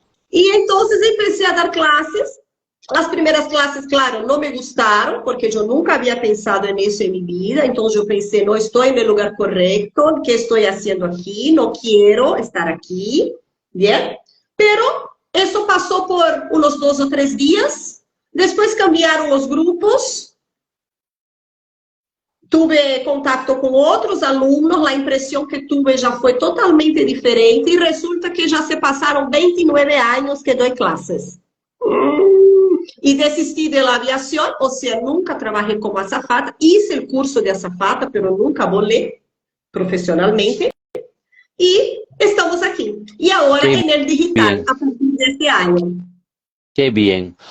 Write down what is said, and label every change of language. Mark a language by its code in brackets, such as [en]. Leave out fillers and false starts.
[es] Y entonces empecé a dar clases. Las primeras clases, claro, no me gustaron, porque yo nunca había pensado en eso en mi vida. Entonces yo pensé, no estoy en el lugar correcto, ¿qué estoy haciendo aquí? No quiero estar aquí, ¿bien? Pero eso pasó por unos 2 o 3 días. Después cambiaron los grupos. [pt] Tuve contacto com outros alunos, a impressão que [es] tuve [pt] já foi totalmente diferente e resulta que já se passaram 29 anos que dou classes. E desisti [es] de la aviación, o sea, nunca trabajé como azafata, hice el curso de azafata, pero nunca volé profesionalmente. Y estamos aquí. Y ahora qué en el digital, bien, a partir de este año. qué bien.